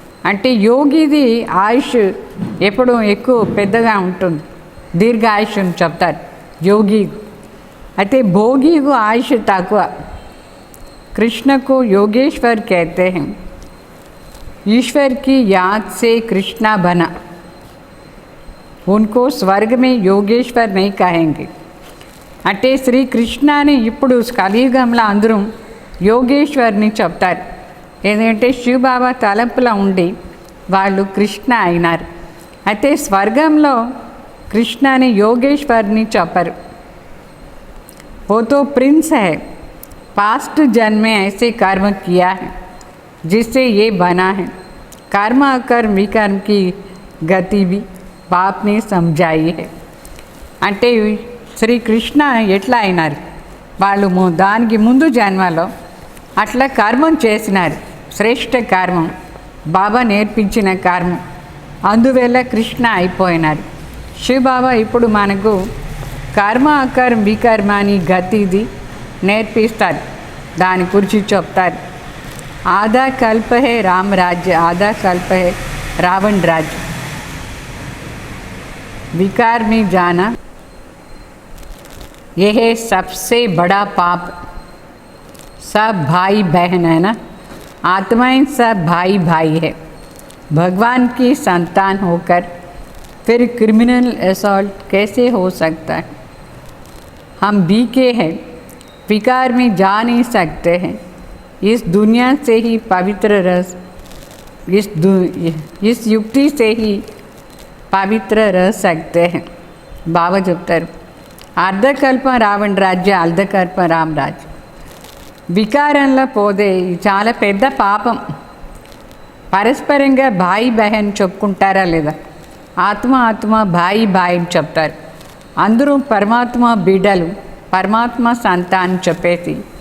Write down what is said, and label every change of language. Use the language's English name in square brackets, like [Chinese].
[Telugu] అంటే యోగిది ఆయుష్ ఎప్పుడూ ఎక్కువ పెద్దగా ఉంటుంది, దీర్ఘాయుష్ అని చెప్తారు యోగి. అయితే భోగికు ఆయుష్ తక్కువ. [Hindi] कृष्ण को योगेश्वर कहते हैं. ईश्वर की याद से कृष्णा बना. उनको स्वर्ग में योगेश्वर नहीं कहेंगे. [Telugu] అంటే శ్రీకృష్ణని ఇప్పుడు కలియుగంలో అందరూ యోగేశ్వర్ని చెప్తారు. ఏంటంటే శివబాబా తలంపులో ఉండి వాళ్ళు కృష్ణ అయినారు. అయితే స్వర్గంలో కృష్ణని యోగేశ్వర్ని చెప్పరు. [Hindi] वो तो प्रिंस है, पास्ट जन्म में ऐसे कर्म किया है जिससे ये बना है. कर्म अकर्म विकर्म की गति भी बाप ने समझाई है. [Telugu] అంటే శ్రీకృష్ణ ఎట్లా అయినారు? వాళ్ళు దానికి ముందు జన్మలో అట్లా కర్మం చేసినారు, శ్రేష్ఠ కర్మం, బాబా నేర్పించిన కర్మం. అందువల్ల కృష్ణ అయిపోయినారు. శివబాబా ఇప్పుడు మనకు కర్మ అకర్మ వికర్మ అని గతిది నేర్పిస్తారు. దాని గురించి చెప్తారు. [Hindi] ఆधा कल्प है राम राज्य, आधा कल्प है रावण राज्य. विकार में जाना यह है सबसे बड़ा पाप. सब भाई बहन है ना, आत्माएं सब भाई भाई है. भगवान की संतान होकर फिर क्रिमिनल असॉल्ट कैसे हो सकता है? हम बीके हैं, विकार में जा नहीं सकते हैं. इस दुनिया से ही पवित्र रस, इस युक्ति से ही पवित्र रह सकते हैं. बाबा [Telugu] చెప్తారు అర్ధకల్ప రావణ రాజ్య, అర్ధకల్ప రామ రాజ్యం. వికారంలో పోదే చాలా పెద్ద పాపం. పరస్పరంగా భాయి బహన్ చెప్పుకుంటారా లేదా? ఆత్మ ఆత్మ భాయి భాయి చెప్తారు. అందరూ పరమాత్మ బిడ్డలు, పరమాత్మ సంతానం చెప్పేసి